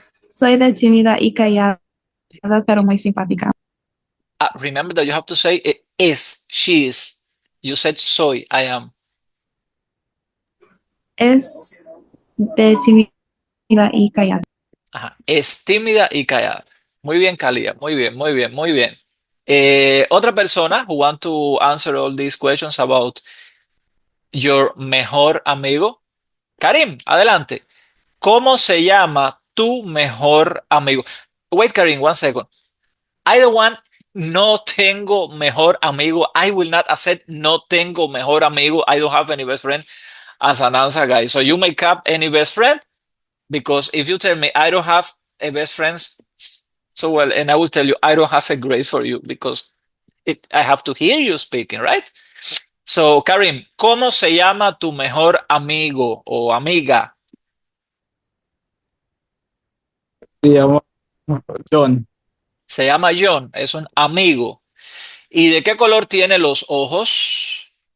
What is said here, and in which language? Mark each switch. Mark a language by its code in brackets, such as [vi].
[es] Soy de tímida y callada, pero muy simpática. [en] Remember that you have to say is, she is. You said soy, I am. [es] Es de tímida y callada. Es tímida y callada. Muy bien, Kalia. Muy bien, muy bien, muy bien. Otra persona [en] who want to answer all these questions about your [es] mejor amigo. Karim, adelante. ¿Cómo se llama tu mejor amigo? [en] Wait, Karim, one second. I don't want [es] no tengo mejor amigo. [en] I will not accept [es] no tengo mejor amigo. [en] I don't have any best friend as an answer, guys. So you make up any best friend, because if you tell me I don't have a best friend, so well, and I will tell you I don't have a grade for you because I have to hear you speaking, right? [es] So, Karim, ¿cómo se llama tu mejor amigo o amiga? Se llama John. Se llama John, es un amigo. ¿Y de qué color tiene los ojos?